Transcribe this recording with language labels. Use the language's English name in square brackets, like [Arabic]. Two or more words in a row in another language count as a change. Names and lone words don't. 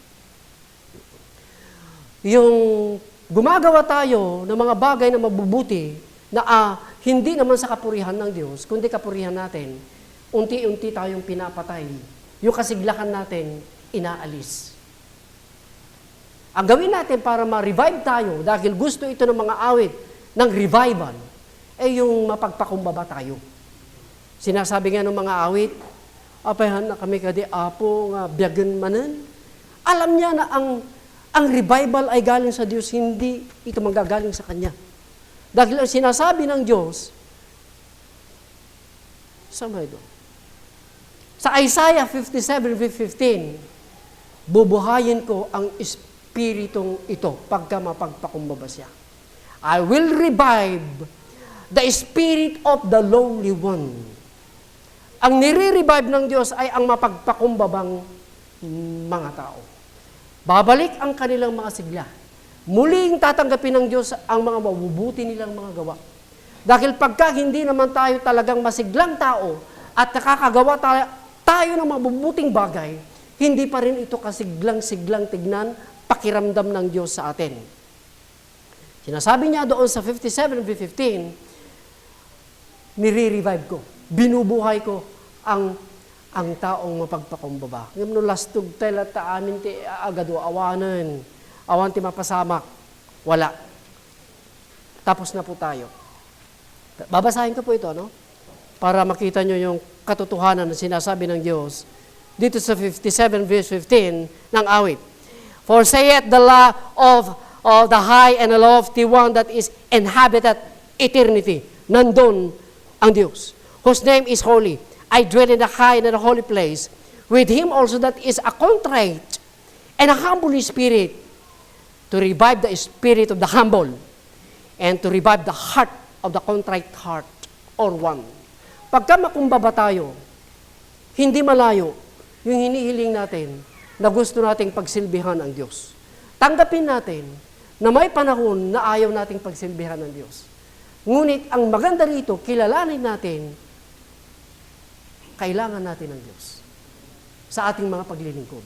[Filipino] Yung gumagawa tayo ng mga bagay na mabubuti na hindi naman sa kapurihan ng Diyos, kundi kapurihan natin, unti-unti tayong pinapatay. Yung kasiglahan natin, inaalis. Ang gawin natin para ma-revive tayo, dahil gusto ito ng mga awit ng revival, ay yung mapagpakumbaba tayo. Sinasabi nga ng mga awit, [Iloko] apayan na kami kadi apo nga biyagan manan. [Filipino] Alam niya na ang revival ay galing sa Diyos, hindi ito manggagaling sa Kanya. Dahil ang sinasabi ng Diyos, sama ito. Sa Isaiah 57:15, bubuhayin ko ang espiritong ito pagka mapagpakumbaba siya. [English] I will revive the spirit of the lowly one. [Filipino] Ang nire-revive ng Diyos ay ang mapagpakumbabang mga tao. Babalik ang kanilang mga sigla. Muling tatanggapin ng Diyos ang mga mabubuti nilang mga gawa. Dahil pagka hindi naman tayo talagang masiglang tao at nakakagawa tayo ng mabubuting bagay, hindi pa rin ito kasiglang-siglang tignan, pakiramdam ng Diyos sa atin. Sinasabi niya doon sa 57:15, nire-revive ko, binubuhay ko ang taong mapagpakumbaba. [Iloko] Ngayon no lastog tayo taamin ti agado awanan, awan ti mapasamak, [Filipino] wala. Tapos na po tayo. Babasahin ko po ito, no? Para makita nyo yung katotohanan na sinasabi ng Diyos dito sa 57:15 ng awit. [English] For saith the law of the high and the lofty one that is inhabited eternity. [Filipino] Nandun ang Diyos, [English] whose name is holy. I dwell in the high and the holy place, with Him also that is a contrite and a humble spirit, to revive the spirit of the humble, and to revive the heart of the contrite heart, or one. [Filipino] Pagka makumbaba tayo, hindi malayo yung hinihiling natin na gusto nating pagsilbihan ang Diyos. Tanggapin natin na may panahon na ayaw nating pagsilbihan ng Diyos. Ngunit ang maganda rito, kilalanin natin, kailangan natin ng Diyos sa ating mga paglilingkod.